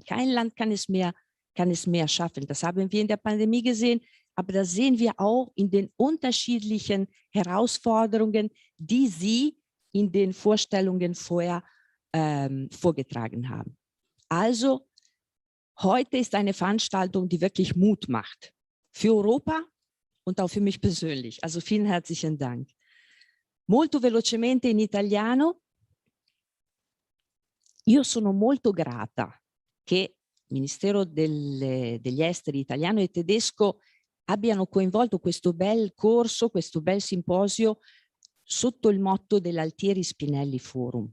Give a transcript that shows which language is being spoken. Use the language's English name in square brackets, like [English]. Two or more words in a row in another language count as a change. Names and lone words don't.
[German] Kein Land kann es mehr schaffen. Das haben wir in der Pandemie gesehen, aber das sehen wir auch in den unterschiedlichen Herausforderungen, die Sie in den Vorstellungen vorher vorgetragen haben. Also, heute ist eine Veranstaltung, die wirklich Mut macht. Für Europa und auch für mich persönlich. Also vielen herzlichen Dank. [Italian] Molto velocemente in italiano. Io sono molto grata che il Ministero degli Esteri italiano e tedesco abbiano coinvolto questo bel corso, questo bel simposio sotto il motto dell'Altieri Spinelli Forum.